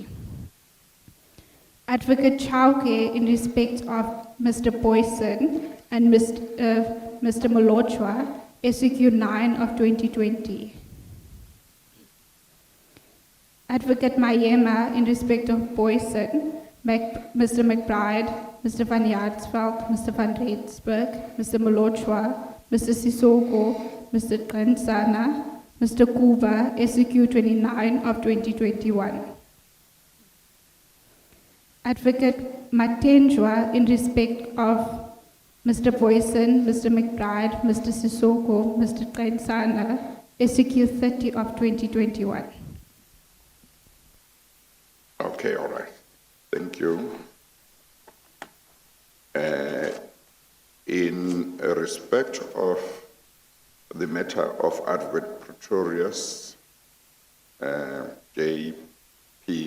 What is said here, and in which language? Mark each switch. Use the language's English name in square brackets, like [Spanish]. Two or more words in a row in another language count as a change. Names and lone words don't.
[English] Advocate Chauke, in respect of Mr. Boyson and Mr. Malochwa, SCQ 9 of 2020. Advocate Mayema, in respect of Boyson, Mr. McBride, Mr. van Yaardsveld, Mr. van Reensburg, Mr. Malochwa, Mr. Sissoko, Mr. Kansana, Mr. Kuba, SCQ 29 of 2021. Advocate Matenjwa, in respect of Mr. Boyson, Mr. McBride, Mr. Sissoko, Mr. Kansana, SCQ 30 of 2021. Okay, all right. Thank you. In respect of the matter of Advocate Pretorius, J.P.